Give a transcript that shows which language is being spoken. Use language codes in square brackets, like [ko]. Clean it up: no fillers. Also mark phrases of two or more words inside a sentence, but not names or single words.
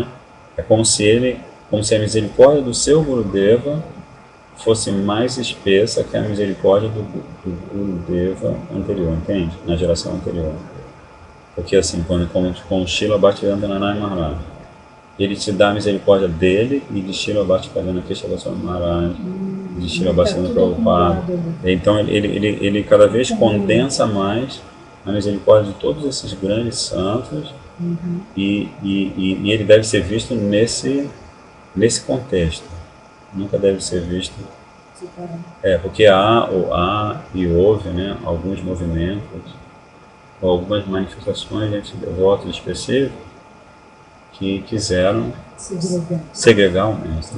[pt] É como se a misericórdia do seu Gurudeva fosse mais espessa que a misericórdia do Gurudeva anterior, entende? Na geração anterior. Porque assim, com Srila Bhaktivedanta Narayana Maharaj, ele te dá a misericórdia dele e de Srila Bhaktivedanta Kesava Goswami Maharaj, de Srila Bhaktivedanta Prabhupada. Então ele cada vez condensa mais a misericórdia de todos esses grandes santos, e ele deve ser visto nesse contexto. Nunca deve ser visto. Porque há e houve, né, alguns movimentos, ou algumas manifestações de devotos específicos que quiseram segregar o mestre.